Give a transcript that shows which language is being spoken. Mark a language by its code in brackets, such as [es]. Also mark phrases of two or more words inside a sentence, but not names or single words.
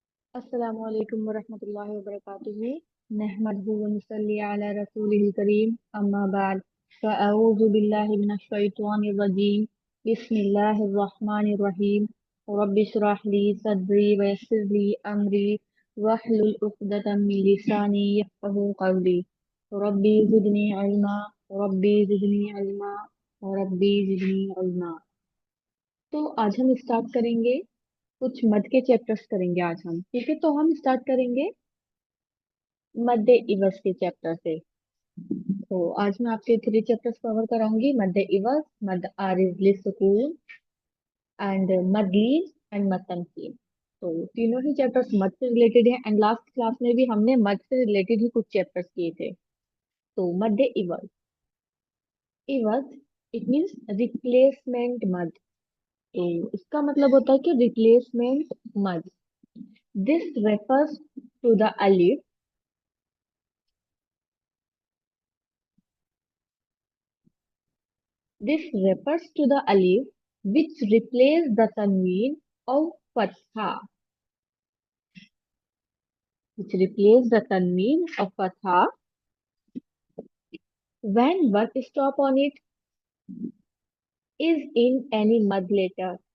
[ar] السلام عليكم ورحمة الله وبركاته. نحمده ونصلي على رسوله الكريم، أما بعد، فأعوذ بالله من الشيطان الرجيم. بسم الله الرحمن الرحيم. رب اشرح لي صدري ويسر لي أمري واحلل عقدة من لساني يفقهوا قولي. ربي زدني علما، ربي زدني علما، ربي زدني علما. [hi] तो आज हम स्टार्ट करेंगे, कुछ मद के चैप्टर्स करेंगे आज हम। ठीक है, तो हम स्टार्ट करेंगे मद इवज के चैप्टर से। तो आज मैं आपके [en] three chapters [hi] कवर कराऊंगी: मद इवज, मद आरिज लिस्सुकून एंड मद लीन एंड मद तमकीन। तो तीनों ही चैप्टर्स मद से रिलेटेड है [en] and last class [hi] में भी हमने मद से रिलेटेड ही कुछ चैप्टर्स किए थे। तो मद इवज, इवज [en] it means replacement [hi] मद। तो इसका मतलब होता है कि रिप्लेसमेंट मद। [en] this refers to the alif, this refers to the alif which replaces the tanween of fatha, which replaces the tanween of fatha when work stop on it is in any mud letter.